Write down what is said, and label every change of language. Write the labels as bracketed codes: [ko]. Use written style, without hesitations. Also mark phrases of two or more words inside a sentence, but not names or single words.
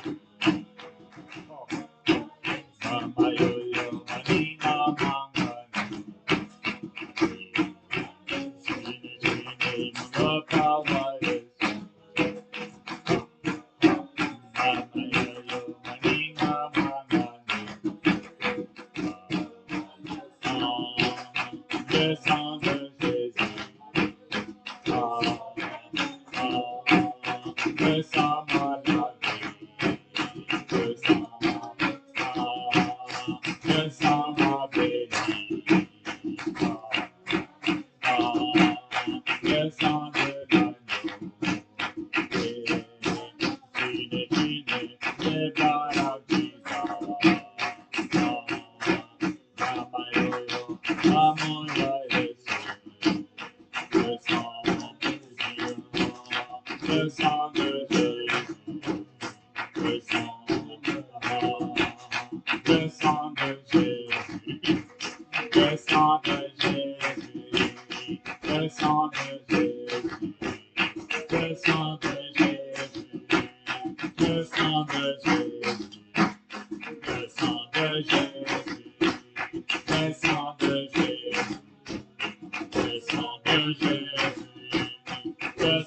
[ln] Mama yoyo maninga mangana, chini muloka wa Yesu, mama yoyo maninga mangana. [fr] Le sang de Jésus, le sang maladie, le sang, le sang m'a béni, le sang de l'agneau, le [en] blood of Jesus. [ln] Mama yoyo, mama Yesu, [fr] le sang de Jésus, le sang de Jésus, le sang, le sang de Jésus, le sang de Jésus, le sang de Jésus, le sang de Jésus, le sang de Jésus, le sang de Jésus, le sang de Jésus, le sang de Jésus,